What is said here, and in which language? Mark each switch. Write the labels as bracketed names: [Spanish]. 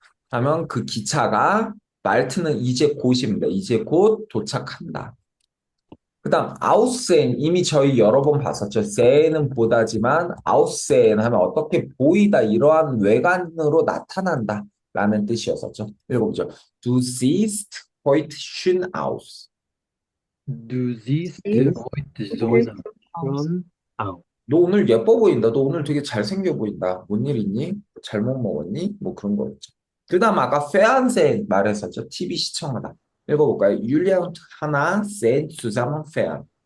[Korean] 하면 그 기차가 말트는 이제 곧입니다. 이제 곧 도착한다. 그다음 아우센 이미 저희 여러 번 봤었죠. 세는 보다지만 아우센 하면 어떻게 보이다 이러한 외관으로 나타난다 라는 뜻이었었죠. 읽어보죠. [German] Du siehst heute schön aus. Du siehst Siehst heute so heute aus. aus. Schon out. [Korean] 너 오늘 예뻐 보인다. 너 오늘 되게 잘생겨 보인다. 뭔 일 있니? 잘못 먹었니? 뭐 그런 거였죠. 그다음 아까 페안센 말했었죠. TV 시청하다. 읽어볼까요? [German] Julia und Hannah sehen zusammen fern.